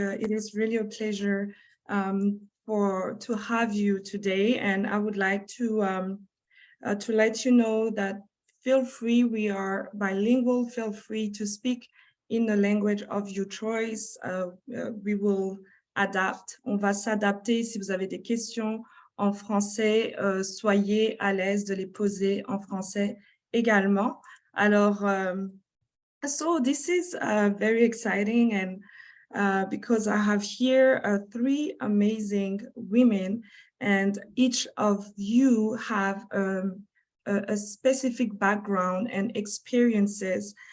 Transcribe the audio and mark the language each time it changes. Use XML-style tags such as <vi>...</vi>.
<en>It is really a pleasure to have you today, and I would like to let you know that feel free, we are bilingual, feel free to speak in the language of your choice. We will adapt,</en> <fr>on va s'adapter. Si vous avez des questions en français, soyez à l'aise de les poser en français également.</fr> <en>Alors, so this is very exciting, and because I have here 3 amazing women, and each of you have a specific background and experiences.</en>